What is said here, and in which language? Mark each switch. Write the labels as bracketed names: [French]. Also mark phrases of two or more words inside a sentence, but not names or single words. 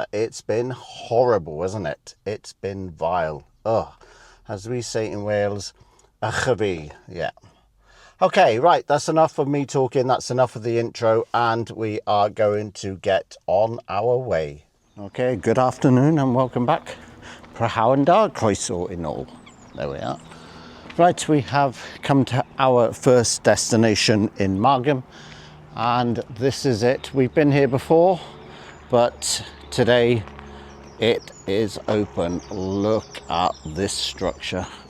[English] It's been horrible, hasn't it? It's been vile. Oh, as we say in Wales, Abbey. Yeah. Okay, right, that's enough of me talking. That's enough of the intro and we are going to get on our way. Okay, good afternoon and welcome back. [Welsh] Prynhawn da croeso I nôl. [English] There we are. Right, we have come to our first destination in Margam. And this is it. We've been here before, but today it is open. Look at this structure.